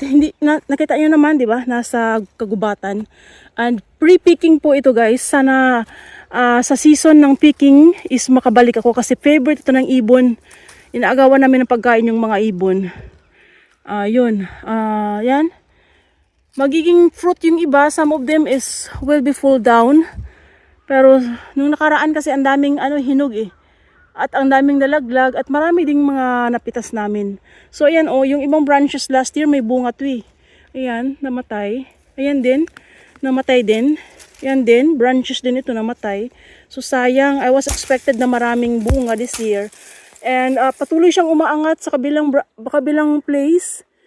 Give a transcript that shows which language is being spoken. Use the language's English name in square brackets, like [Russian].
[Filipino] Hindi nakita niyo naman, 'di ba? Nasa kagubatan. And pre-picking po ito, guys. Sana sa season ng picking is makabalik ako kasi favorite ito ng ibon. Inaagawan namin ng pagkain yung mga ibon. Yun. Yan. Magiging fruit yung iba. [English] Some of them is will be full down. [Filipino] Pero nung nakaraan kasi ang daming hinog eh. At ang daming nalaglag at marami ding mga napitas namin. So ayan yung ibang branches last year may bunga to eh. Ayan, namatay. Ayan din, namatay din. Ayan din, branches din ito namatay. So sayang, [English] I was expected [Filipino] na maraming bunga this year. And patuloy siyang umaangat sa kabilang place.